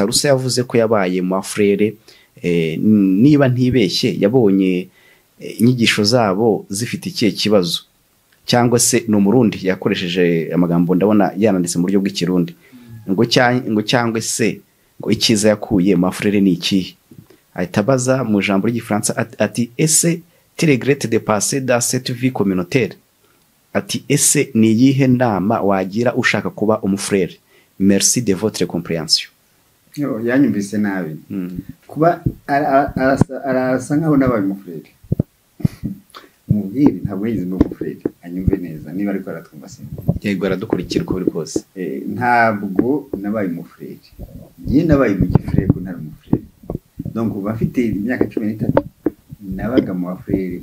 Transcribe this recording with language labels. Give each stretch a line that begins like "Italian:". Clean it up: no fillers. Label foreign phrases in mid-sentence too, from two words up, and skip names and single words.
Kinyarwanda: Rusa yavuze ko yabaye mu Afurere niba ntibeshye yabonye inyigisho zabo zifite ikihe kibazo cyangwa se no murundi yakoresheje amagambo ndabona yananditse mu buryo bw'ikirundi ngo cyangwa se ngo ikiza yakuye mu Afurere ni ikihe ahita abaza mu ijambo ry'igifaransa ati ese
French: tu regrettes de passer dans cette vie communautaire
Kinyarwanda: ati ese ni iyihe nama wagira ushaka kuba umufrere
French: merci de votre compréhension
Kinyarwanda: yanyumvise nabi kuba arasa nkaho nabaye umufrere umubwire ntabwo yize no umufrere anyumve neza niba ariko aratwumva se yego aradukurikira uko biri kose ntabwo nabaye umufrere ngiye nabaye mu gifrere ko ntari umufrere donc uba afite imyaka 13 nabaga mu Afurere